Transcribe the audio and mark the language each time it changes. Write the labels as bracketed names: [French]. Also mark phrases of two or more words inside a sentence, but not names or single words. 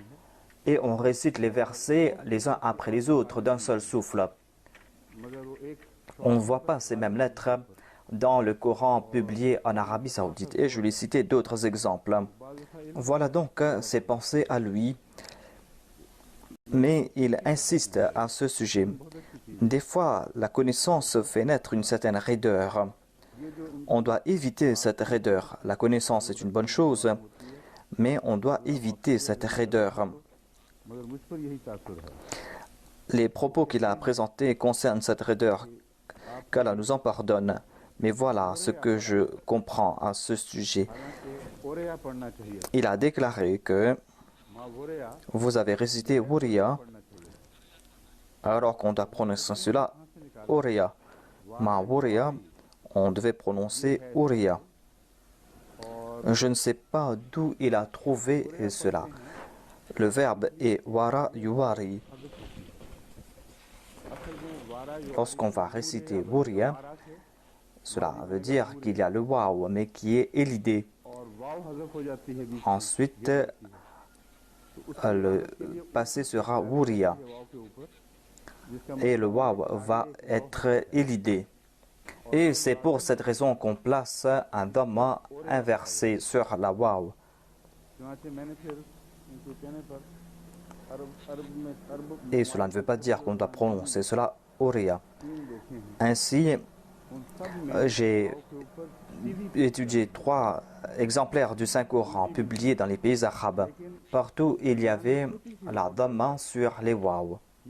[French] et on récite les versets les uns après les autres d'un seul souffle. [Urdu] مگر وہ ایک [French] On ne voit pas ces mêmes lettres dans le Coran publié en Arabie Saoudite. Et je lui ai cité d'autres exemples. Voilà donc ses pensées à lui. Mais il insiste à ce sujet. Des fois, la connaissance fait naître une certaine raideur. On doit éviter cette raideur. La connaissance est une bonne chose, mais on doit éviter cette raideur. [Urdu] مگر مجھ پر یہی تاثر ہے [French] Les propos qu'il a présentés concernent cette raideur. Qu'Allah nous en pardonne. Mais voilà ce que je comprends à ce sujet. [Urdu] حالانکہ اوریا پڑھنا چاہیے [French] Il a déclaré que [Arabic] ما ووري [French] vous avez récité Wuriya [Urdu] پڑھنا چاہیے [French] alors qu'on doit prononcer cela Uriya. [Arabic] ما ووري, [French] on devait prononcer Uriya. Je ne sais pas d'où il a trouvé cela. Le verbe est [Arabic] وارى يواري. [Urdu] اصل میں وارا جو [French] Lorsqu'on va réciter Wuriya, [Urdu] وارا سے [French] cela veut dire qu'il y a le waw, mais qui est élidé. [Urdu] اور واؤ حذف ہو جاتی ہے بیچ میں [French] Ensuite, le passé sera Wuriya. [Urdu] واؤ کے اوپر جس کا [French] Et le waw va être élidé. Et c'est pour cette raison qu'on place un dhamma inversé sur la waw. [Urdu] چنانچہ میں نے پھر ان کے کہنے پر [French] Et cela ne veut pas dire qu'on doit prononcer cela Uriya. Ainsi, j'ai étudié 3 exemplaires du Saint-Coran publiés dans les pays arabes. Partout, il y avait la dhamma sur les waw.